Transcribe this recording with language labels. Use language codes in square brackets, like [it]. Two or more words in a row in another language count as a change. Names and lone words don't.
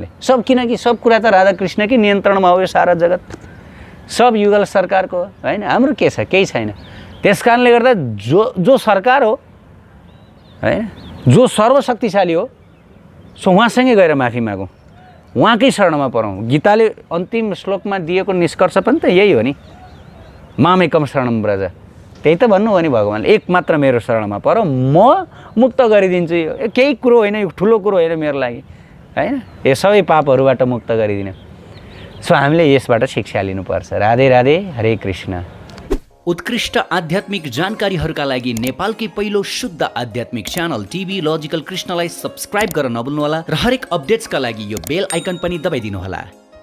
[ne] किनकि सब कुरा त राधाकृष्णकै नियन्त्रणमा हो। यो सारा जगत सब युगल सरकारको हैन, हाम्रो के छ? केही छैन। त्यस कारणले गर्दा जो सरकार हो हैन, जो सर्वशक्तिशाली हो, सो उहाँसँगै गएर माफी मागौँ, उहाँकै शरणमा परौँ। गीताले अन्तिम श्लोकमा दिएको निष्कर्ष पनि त यही हो नि, [sa] मामेकम शरणम व्रज। [ne] त्यही त भन्नु हो नि भगवानले, एक मात्र मेरो शरणमा पर, म मुक्त गरिदिन्छु। यो केही कुरो होइन, यो ठुलो कुरो होइन मेरो लागि हैन। यो सबै पापहरूबाट मुक्त गरिदिनु। सो हामीले यसबाट शिक्षा लिनुपर्छ। राधे राधे, हरे कृष्ण। उत्कृष्ट आध्यात्मिक जानकारीहरूका लागि नेपालकै पहिलो शुद्ध आध्यात्मिक च्यानल टिभी लजिकल कृष्णलाई सब्स्क्राइब गर्न नभुल्नुहोला र हरेक अपडेट्सका लागि यो [en] bell icon [ne] पनि दबाइदिनुहोला।